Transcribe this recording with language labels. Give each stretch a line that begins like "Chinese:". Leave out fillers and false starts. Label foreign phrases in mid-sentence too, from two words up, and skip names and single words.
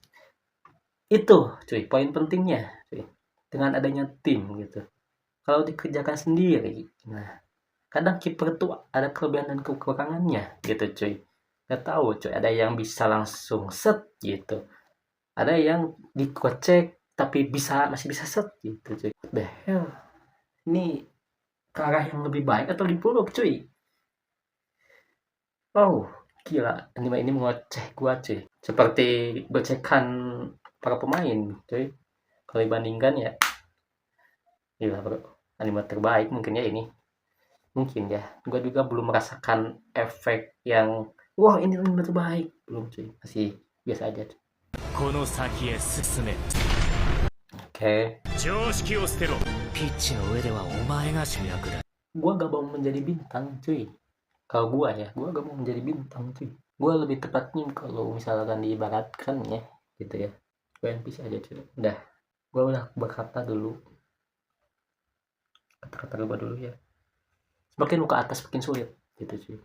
Indonesian: Itu cuy poin pentingnya cuy, dengan adanya tim gitu. Kalau dikerjakan sendiri, nah kadang kiper tuh ada kelebihan dan kekurangannya gitu cuy. Gak tahu cuy, ada yang bisa langsung set gitu, ada yang dikocek tapi masih bisa set gitu cuy.
English: The hell,
Indonesian: ini ke arah yang lebih baik atau diburuk cuy? Oh, gila, anime ini mengoceh gua cuy. Seperti gocekan para pemain cuy. Kalau dibandingkan ya, gila bro, anime terbaik mungkin ya ini. Mungkin ya, gua juga belum merasakan efek yang wah ini anime terbaik. Belum cuy, masih biasa aja cuy.
Japanese: この先へ進め。
Indonesian: Oke,
Japanese: 常識を捨てろ。ピッチの上ではお前が主役だ。
Indonesian: gua gak mau menjadi bintang cuy. Kalau gua ya, gua gak mau menjadi bintang cuy. Gua lebih tepatnya kalau misalkan diibaratkan ya gitu ya, gua NPC aja cuy. Gua udah berkata dulu, kata-kata gua dulu ya, semakin lu ke atas makin sulit gitu cuy.